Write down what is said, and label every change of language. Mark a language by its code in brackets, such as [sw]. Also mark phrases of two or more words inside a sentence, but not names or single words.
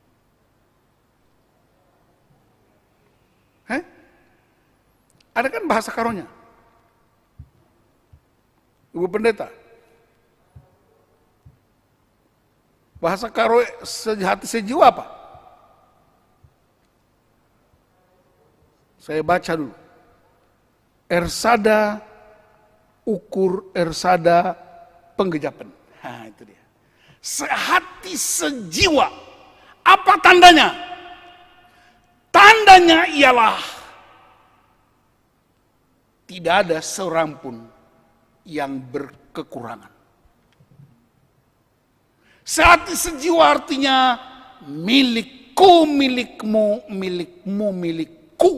[id] Ada kan bahasa karonya? Ibu pendeta. Bahasa karo sehati sejiwa apa? Saya baca dulu. [btx] Ersada, ukur ersada, penggejapan. [id] Nah itu dia. Sehati sejiwa. Apa tandanya? Tandanya ialah tidak ada seorang pun yang berkekurangan. Sehati sejiwa artinya milikku, milikmu, milikmu, milikku.